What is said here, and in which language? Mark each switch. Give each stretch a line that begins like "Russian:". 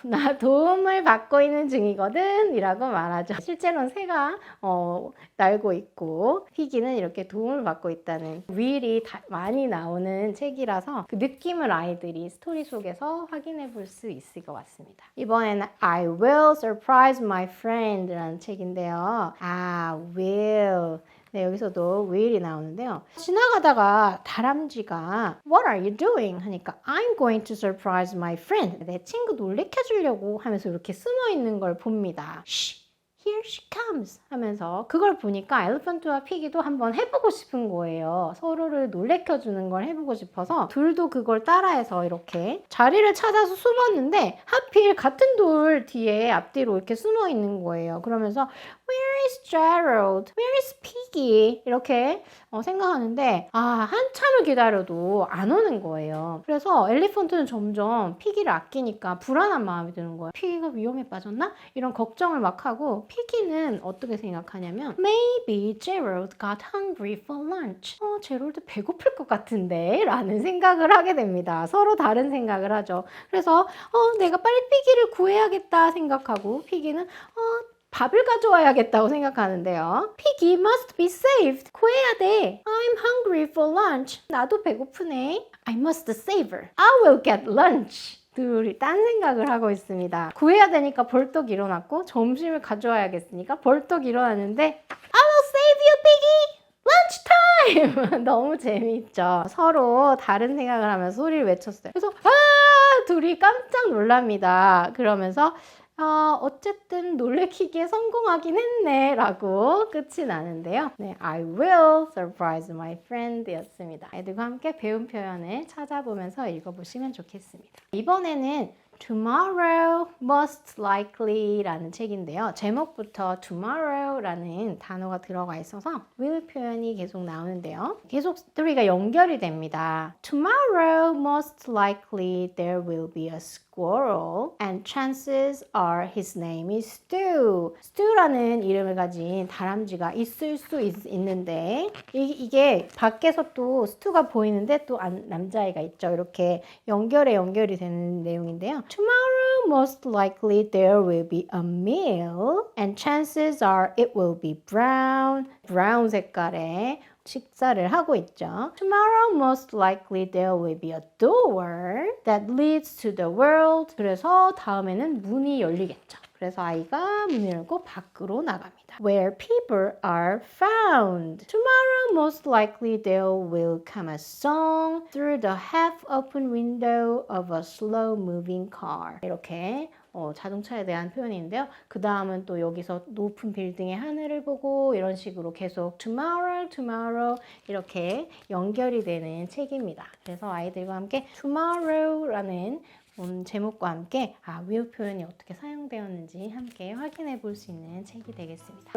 Korean: 나 도움을 받고 있는 중이거든. 이라고 말하죠. 실제로는 새가 날고 있고 피기는 이렇게 도움을 받고 있다는 will이 많이 나오는 책이라서 그 느낌을 아이들이 스토리 속에서 확인해 볼 수 있을 것 같습니다. 이번에는
English: I will surprise my friend
Korean: 라는 책인데요. will. 네, 여기서도 will이 나오는데요. 지나가다가 다람쥐가
English: What are you doing?
Korean: 하니까
English: I'm going to surprise my friend.
Korean: 내 친구 놀래켜주려고 하면서 이렇게 숨어 있는 걸 봅니다.
English: Shh, here she comes
Korean: 하면서 그걸 보니까 엘리펀트와 피기도 한번 해보고 싶은 거예요. 서로를 놀래켜주는 걸 해보고 싶어서 둘도 그걸 따라해서 이렇게 자리를 찾아서 숨었는데 하필 같은 돌 뒤에 앞뒤로 이렇게 숨어 있는 거예요. 그러면서
English: Where is Gerald? Where is Piggy?
Korean: 이렇게 생각하는데 한참을 기다려도 안 오는 거예요. 그래서 엘리펀트는 점점 피기를 아끼니까 불안한 마음이 드는 거예요. 피기가 위험에 빠졌나? 이런 걱정을 막 하고 피기는 어떻게 생각하냐면
English: Maybe Gerald got hungry for lunch.
Korean: 제럴드 배고플 것 같은데? 라는 생각을 하게 됩니다. 서로 다른 생각을 하죠. 그래서 내가 빨리 피기를 구해야겠다 생각하고 피기는 밥을 가져와야겠다고 생각하는데요.
English: Piggy must be saved.
Korean: 구해야 돼.
English: I'm hungry for lunch.
Korean: 나도 배고프네.
English: I must save her. I will get lunch.
Korean: 둘이 딴 생각을 하고 있습니다. 구해야 되니까 벌떡 일어났고 점심을 가져와야겠으니까 벌떡 일어났는데
English: I will save you, Piggy!
Korean: lunchtime! 너무 재미있죠. 서로 다른 생각을 하면서 소리를 외쳤어요. 그래서 둘이 깜짝 놀랍니다. 그러면서 어쨌든 놀래키기에 성공하긴 했네 라고 끝이 나는데요. 네,
English: I will surprise my friend
Korean: 였습니다. 아이들과 함께 배운 표현을 찾아보면서 읽어보시면 좋겠습니다. 이번에는
English: Tomorrow most likely
Korean: 라는 책인데요. 제목부터 tomorrow 라는 단어가 들어가 있어서 will 표현이 계속 나오는데요. 계속 스토리가 연결이 됩니다.
English: Tomorrow most likely there will be a squirrel and chances are his name is Stu.
Korean: Stu라는 이름을 가진 다람쥐가 있을 수 있는데 이게 밖에서 또 스투가 보이는데 또 남자아이가 있죠. 이렇게 연결이 되는 내용인데요.
English: Tomorrow most likely there will be a meal and chances are it will be brown.
Korean: 브라운 색깔의 식사를 하고 있죠.
English: Tomorrow most likely there will be a door that leads to the world.
Korean: 그래서 다음에는 문이 열리겠죠. 그래서 아이가 문을 열고 밖으로 나갑니다.
English: Where people are found. Tomorrow most likely there will come a song through the half-open window of a slow-moving car.
Korean: 이렇게 자동차에 대한 표현인데요. 그 다음은 또 여기서 높은 빌딩의 하늘을 보고 이런 식으로 계속 tomorrow, tomorrow 이렇게 연결이 되는 책입니다. 그래서 아이들과 함께 tomorrow라는 제목과 함께 will 표현이 어떻게 사용되었는지 함께 확인해 볼 수 있는 책이 되겠습니다.